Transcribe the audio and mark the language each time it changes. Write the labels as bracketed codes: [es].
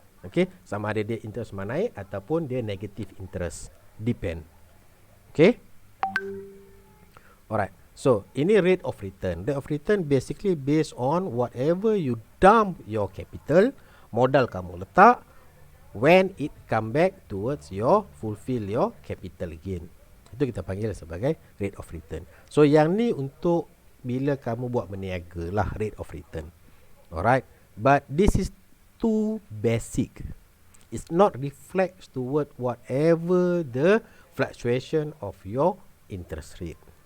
[ms] Okay, sama ada dia interest menaik ataupun dia negative interest, depend. Okay. [en] Alright, so [ms] ini [en] rate of return. Rate of return basically based on whatever you dump your capital, [ms] modal kamu letak, [en] when it come back towards your fulfill your capital again. [ms] Itu kita panggil sebagai rate of return. So yang ni untuk bila kamu buat berniaga lah, rate of return. [en] Alright, but this is too basic. It's not reflects toward whatever the fluctuation of your interest rate.